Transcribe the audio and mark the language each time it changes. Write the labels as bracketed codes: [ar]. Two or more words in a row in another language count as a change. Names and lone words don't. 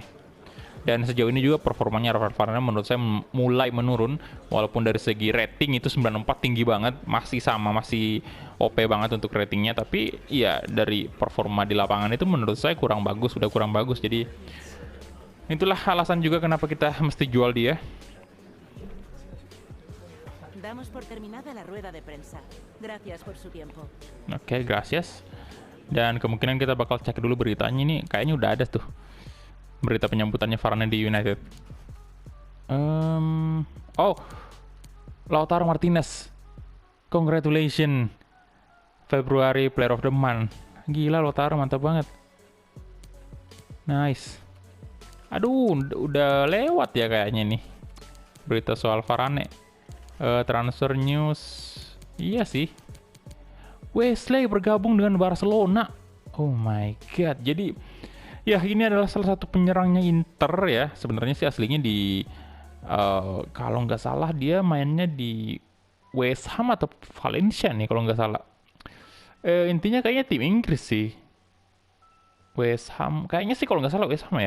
[id] Dan sejauh ini juga performanya Rafael Varane menurut saya mulai menurun. Walaupun dari segi rating itu 94 tinggi banget, masih OP banget untuk ratingnya. Tapi ya dari performa di lapangan itu menurut saya kurang bagus, sudah kurang bagus. Jadi itulah alasan juga kenapa kita mesti jual dia. [es] Damos por terminada la rueda de prensa. Gracias por su tiempo. Oke, gracias. [id] Dan kemungkinan kita bakal cek dulu beritanya nih. Kayaknya udah ada tuh berita penyambutannya Varane di United. Oh, Lautaro Martinez. Congratulations. Februari [en] Player of the Month. [id] Gila, Lautaro mantap banget. Nice. Aduh, udah lewat ya kayaknya nih berita soal Varane. [en] Transfer news. [id] Iya sih. Wesley bergabung dengan Barcelona. [en] Oh my god. [id] Jadi ya ini adalah salah satu penyerangnya Inter ya. Sebenarnya sih aslinya di kalau nggak salah dia mainnya di West Ham atau Valencia nih kalau nggak salah. Intinya kayaknya tim Inggris sih. West Ham kayaknya sih kalau nggak salah West Ham ya.